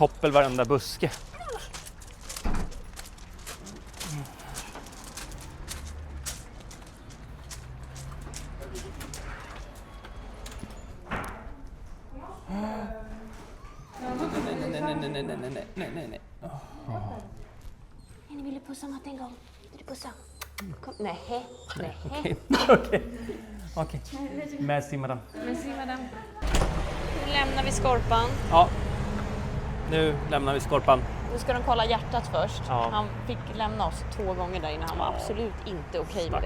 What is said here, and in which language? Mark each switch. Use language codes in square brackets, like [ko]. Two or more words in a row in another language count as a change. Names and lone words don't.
[sv] koppel varenda buske. Nej. Ni ville pussa Matte en gång. Vill du pussa? Kom. Nej. Okej. [fr] Merci madame. Merci madame. [sv] Nu lämnar vi Skorpan. Ja. Nu lämnar vi Skorpan. Nu ska de kolla hjärtat först. Ja. Han fick lämna oss 2 gånger där inne. Han var absolut inte okej med det.